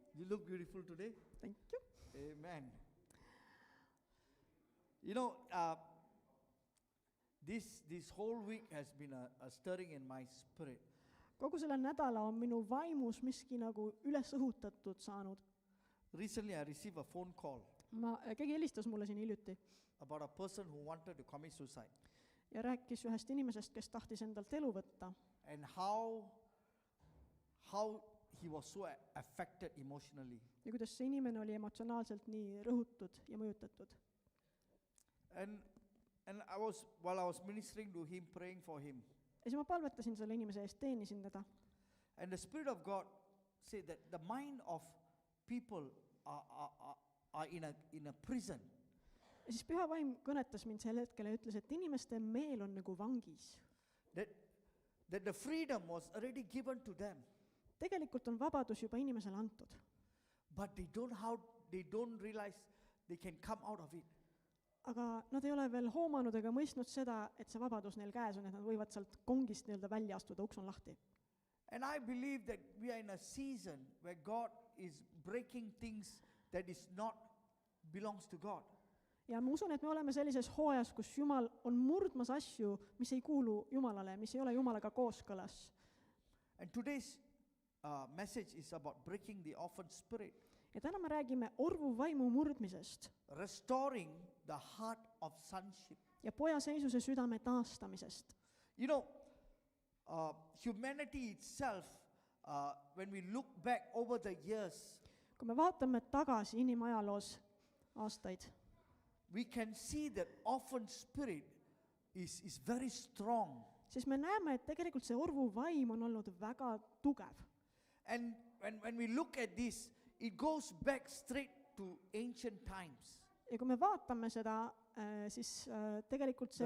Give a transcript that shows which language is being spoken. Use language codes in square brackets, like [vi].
[en] You look beautiful today. Thank you. Amen. You know, this whole week has been a stirring in my spirit. [et] Kogu selle nädala on minu vaimus miski nagu üles õhutatud saanud. [en] Recently, I received a phone call [et] Keegi helistas mulle siin hiljuti [en] about a person who wanted to commit suicide [et] ja rääkis ühest inimesest, kes tahtis endalt elu võtta [en] and how he was so affected emotionally. [et] ja kuidas see inimene oli emotsionaalselt nii rõhutud ja mõjutatud. [en] And while I was ministering to him, praying for him, [et] Ja siis ma palvetasin selle inimese eest, teenisin teda. [en] and the Spirit of God said that the mind of people are in a prison. [et] Ja siis Püha Vaim kõnetas mind sel hetkel ja ütles, et inimeste meel on nagu vangis. [en] That the freedom was already given to them, [et] Tegelikult on vabadus juba inimesele antud, [en] but they don't realize they can come out of it. [et] aga nad ei ole veel hoomanud ega mõistnud seda, et see vabadus neil käes on, et nad võivad sealt kongist nii-öelda välja astuda, uks on lahti. [en] And I believe that we are in a season where God is breaking things that is not belongs to God. [et] Ja ma usun, et me oleme sellises hooajas, kus Jumal on murdmas asju, mis ei kuulu Jumalale, mis ei ole Jumalaga kooskõlas. [en] And today's message is about breaking the orphan spirit, [et] Ja täna me räägime orvu vaimu murdmisest [en] restoring the heart of sonship. [et] ja pojaseisuse südame taastamisest. [en] You know, humanity itself, when we look back over the years, [et] Kui me vaatame tagasi inimajaloos aastaid, [en] we can see that orphan spirit is very strong. [et] siis me näeme, et tegelikult see orvu vaim on olnud väga tugev. [en] And when we look at this, it goes back straight to ancient times. [et] Ja kui me vaatame seda, siis tegelikult see